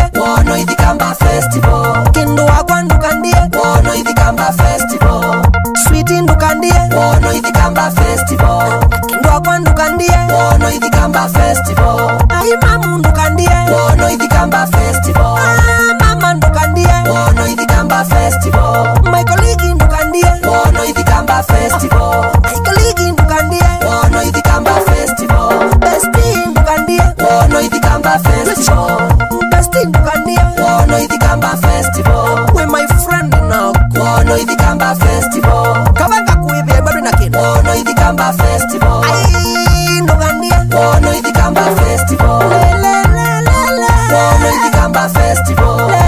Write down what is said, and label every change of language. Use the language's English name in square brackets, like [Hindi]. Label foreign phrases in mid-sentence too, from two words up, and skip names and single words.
[Kikuyu] wono idhikamba festival kindu wakwa ndukandie wono idhikamba festival sweet ndukandie wono idhikamba festival kindu wakwa ndukandie wono idhikamba festival ai mamu ndukandie wono idhikamba festival mama ndukandie wono idhikamba festival [English] my colleague [Kikuyu] ndukandie wono idhikamba festival [English] my colleague [Kikuyu] ndukandie wono idhikamba festival bestie ndukandie wono idhikamba festival bestie ndukandie wono idhikamba festival [English] we my friend now [Kikuyu] wono idhikamba festival kabanga kuibia bado na kindu wono idhikamba festival ai ndukandie wono idhikamba festival wono idhikamba festival